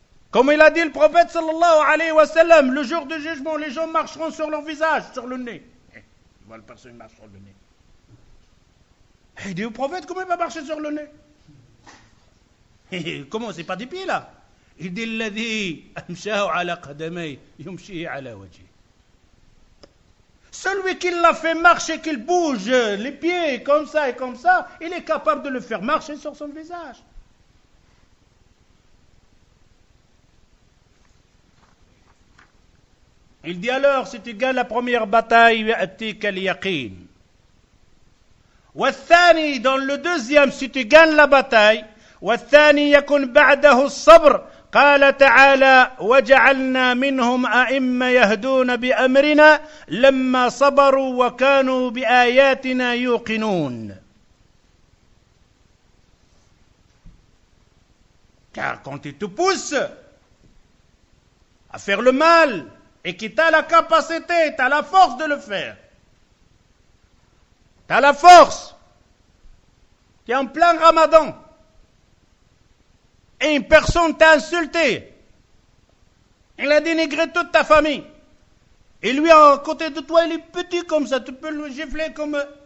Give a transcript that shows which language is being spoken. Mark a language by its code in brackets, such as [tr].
[fr] Comme il a dit le prophète sallallahu alayhi wa sallam, le jour du jugement, les gens marcheront sur leur visage, sur le nez. Tu vois, la personne marche sur le nez. Il dit au prophète, comment il va marcher sur le nez? Comment? C'est pas des pieds là. [ar] Il dit, الذي أمشاه على قدميه يمشيه على وجهه. [fr] Celui qui l'a fait marcher, qu'il bouge les pieds comme ça et comme ça, il est capable de le faire marcher sur son visage. Il dit alors, si tu gagnes la première bataille, [ar] يأتيك اليقين. [fr] والثاني, dans le deuxième, si tu gagnes la bataille, [ar] والثاني يكون بعده الصبر. قال تعالى وجعلنا منهم أئمة يهدون بأمرنا لما صبروا وكانوا بآياتنا يوقنون. [fr] Car quand il te pousse à faire le mal et que tu as la capacité, tu as la force de le faire, tu as la force, tu es en plein ramadan, et une personne t'a insulté, il a dénigré toute ta famille, et lui à côté de toi il est petit comme ça, tu peux le gifler comme...